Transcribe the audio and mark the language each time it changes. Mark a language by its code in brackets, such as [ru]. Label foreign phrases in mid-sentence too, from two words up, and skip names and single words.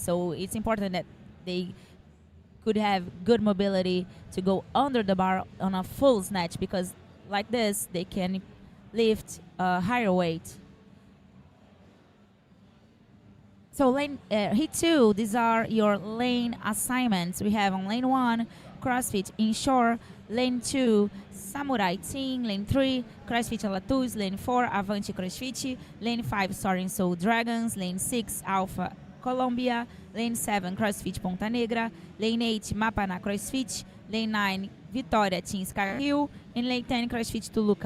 [en] So it's important that they could have good mobility to go under the bar on a full snatch, because like this they can lift a higher weight. So hit 2, these are your lane assignments. We have on lane 1, CrossFit Inshore, lane 2, Samurai Team, lane 3, CrossFit Alatus, lane 4, Avante CrossFit, lane 5, Soaring Soul Dragons, lane 6, Alpha Colombia, lane 7, CrossFit Ponta Negra, lane 8, Mapana CrossFit, lane 9, Vitória Team Sky Hill, and lane 10, CrossFit Toluca.